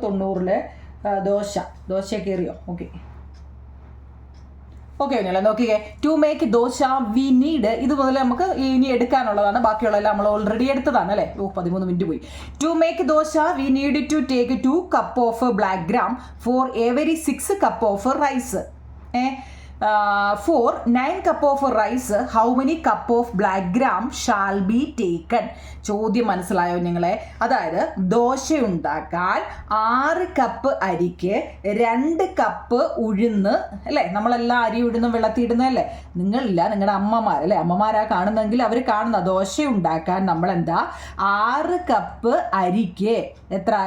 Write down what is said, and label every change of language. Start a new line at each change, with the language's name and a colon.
Malayalam: 90 ദോശ കയറിയോ? ഓക്കെ കുഞ്ഞുങ്ങളെ നോക്കിക്കേ.
English: to make dosa we need,
Malayalam: ഇത് മുതൽ നമുക്ക് ഇനി എടുക്കാനുള്ളതാണ്. ബാക്കിയുള്ളതെല്ലാം നമ്മൾ ഓൾറെഡി എടുത്തതാണ് അല്ലേ. 13 മിനിറ്റ് പോയി.
English: To make dosa we need to take 2 cup of black gram for every 6 cup of rice. For 9 cup of rice, how many cup of black gram shall be taken?
Malayalam: ചോദ്യം മനസ്സിലായോ നിങ്ങളെ? അതായത് ദോശ ഉണ്ടാക്കാൻ 6 കപ്പ് അരിക്ക് 2 cup ഉഴുന്ന് അല്ലേ. നമ്മളെല്ലാം അരി ഉഴുന്നും വെള്ളത്തിയിടുന്നതല്ലേ. നിങ്ങളില്ല, നിങ്ങളുടെ അമ്മമാർ അല്ലേ. അമ്മമാരാ കാണുന്നെങ്കിൽ അവർ കാണുന്ന ദോശ ഉണ്ടാക്കാൻ നമ്മളെന്താ 6 കപ്പ് അരിക്ക് എത്ര?